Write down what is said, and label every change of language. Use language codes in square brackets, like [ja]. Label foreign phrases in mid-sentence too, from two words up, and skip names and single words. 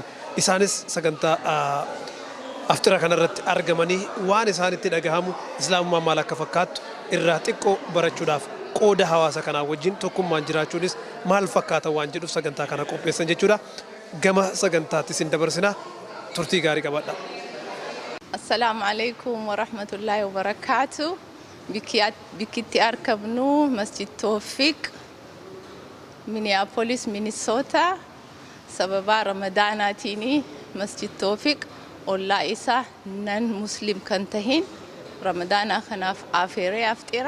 [om] Isaanis sagantaa aftira kanarratti argamanii waan isaanitti dhagahamu Islaamummaa maal akka fakkaattu irraa xiqqoo barachuudhaaf qooda hawaasa kanaa wajjin tokkummaan jiraachuunis maal fakkaata waan jedhu sagantaa kana qopheessan jechuudha. Gama sagantaatti isin dabarsina turtii gaarii qabadha. [ar] السلام عليكم ورحمة الله وبركاته. [om] Bikitti arkamnu Masjid Tawfiq Minneapolis, Minnesota. Sababa Ramadaanaatiini Masjid Tawfiq ollaa isaa nan Muslim kan tahin Ramadaana kanaaf afeeree aftira.